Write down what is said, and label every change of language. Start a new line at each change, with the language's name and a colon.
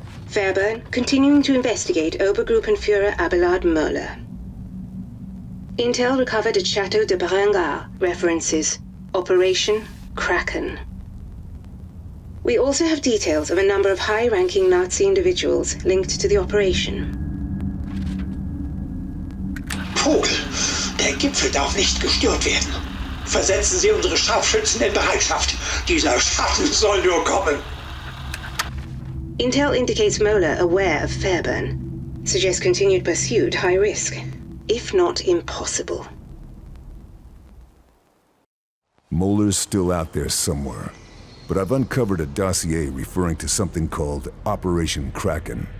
English: Fährberg continuing to investigate Obergruppenführer Abelard Möller. Intel recovered at Chateau de Berengar. References Operation Kraken. We also have details of a number of high-ranking Nazi individuals linked to the operation.
German: Vogel, der Gipfel darf nicht gestört werden. Versetzen Sie unsere Scharfschützen in Bereitschaft. Dieser Schatten soll nur kommen.
English: Intel indicates Möller aware of Fairburn. Suggests continued pursuit high risk, if not impossible. Moller's still out there somewhere, but I've uncovered a dossier referring to something called Operation Kraken.